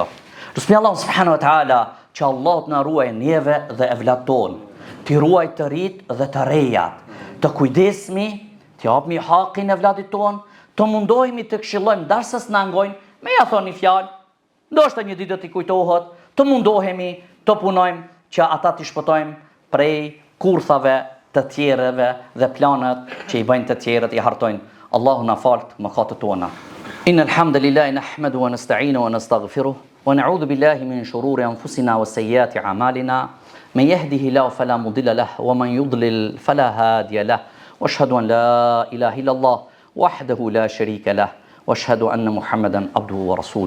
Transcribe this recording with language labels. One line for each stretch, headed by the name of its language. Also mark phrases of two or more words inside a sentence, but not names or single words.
Albanian: Lutem Allah
Arabic: سبحانه وتعالى
Albanian: që Allah të na ruaj neve dhe evlat tonë, të ruaj të rit dhe të rejat, të kujdesmi, të japmi hakin e vladit tonë, të mundohemi të këshillojmë darsa s'na ngojnë, me ja thoni fjalë, ndoshta një ditë do t'i kujtohet, të mundohemi të punojmë që ata t'i shpëtojmë prej kurthave të tjerëve dhe planet që i bëjnë të tjerët i hartojnë. Allahu na falt mëkatet tona.
Arabic: إن الحمد لله نحمده ونستعينه ونستغفره ونعوذ بالله من شرور أنفسنا وسيئات أعمالنا. من يهده الله فلا مضل له ومن يضلل فلا هادي له واشهد ان لا اله الا الله وحده لا شريك له واشهد ان محمدا عبده ورسوله.